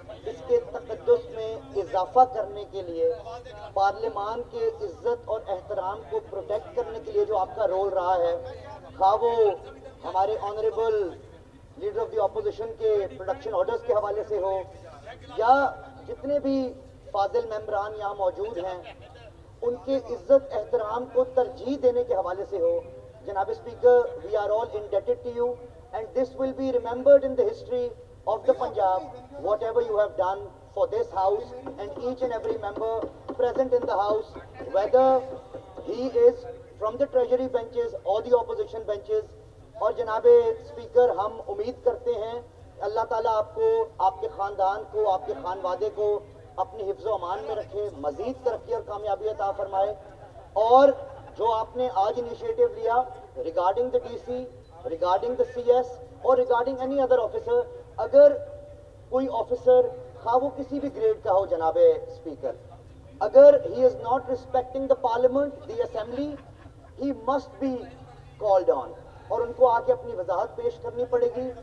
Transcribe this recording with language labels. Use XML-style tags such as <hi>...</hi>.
<ur>اس کے تقدس میں اضافہ کرنے کے لیے, پارلیمان کے عزت اور احترام کو پروٹیکٹ کرنے کے لیے جو آپ کا رول رہا ہے, خواہ وہ ہمارے honourable leader of the opposition کے پروڈکشن آرڈرز کے حوالے سے ہو, یا جتنے بھی فاضل ممبران یہاں موجود ہیں ان کے عزت احترام کو ترجیح دینے کے حوالے سے ہو,</ur> <en>Janab Speaker, we are all indebted to you, and this will be remembered in the history of the Punjab, whatever you have done for this house and each and every member present in the house, whether he is from the treasury benches or the opposition benches.</en> <ur>اور جناب speaker ہم امید کرتے ہیں اللہ تعالیٰ آپ کو، آپ کے خاندان کو، آپ کے خانوادے کو اپنی حفظ و امان میں رکھے، مزید ترقی اور کامیابی عطا فرمائے. اور جو آپ نے آج انیشیٹو لیا</ur> <en>regarding the D C, regarding the C S اور regarding any other officer,</en> <ur>اگر کوئی آفیسر خواہ وہ کسی بھی گریڈ کا ہو جناب اسپیکر، اگر</ur> <en>he is not respecting the parliament, the assembly, he must be called on,</en> <ur>اور ان کو آ کے اپنی وضاحت پیش کرنی پڑے گی.</ur>